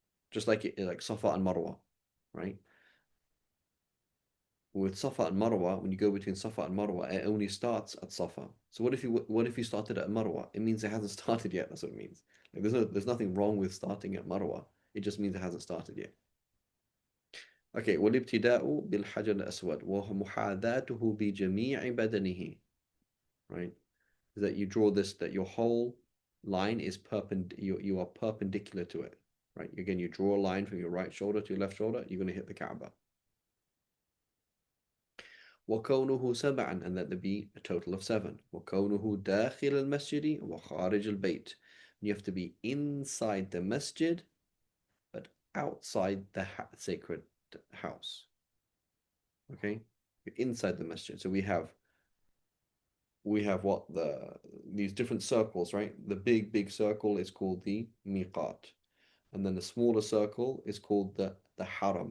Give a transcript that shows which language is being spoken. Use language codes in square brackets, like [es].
[en] Just like Safa and Marwa, right? with Safa and Marwa, when you go between Safa and Marwa, it only starts at Safa. So what if you started at Marwa? It means it hasn't started yet. That's what it means. Like there's nothing wrong with starting at Marwa. It just means it hasn't started yet. Okay, [ar] والابتداء بالحجر الأسود وهو محاذاته بجميع بدنه. [en] Right? Is that you draw this, that your whole line is you are perpendicular to it. Right? Again, you draw a line from your right shoulder to your left shoulder, you're going to hit the Kaaba. [ar] وكونه سبعا, [en] and that there be a total of 7. [ar] وكونه داخل المسجد وخارج البيت. [en] You have to be inside the masjid, but outside the sacred house. Okay, you're inside the masjid. So we have what these different circles, right? The big circle is called the miqat, and then the smaller circle is called the haram.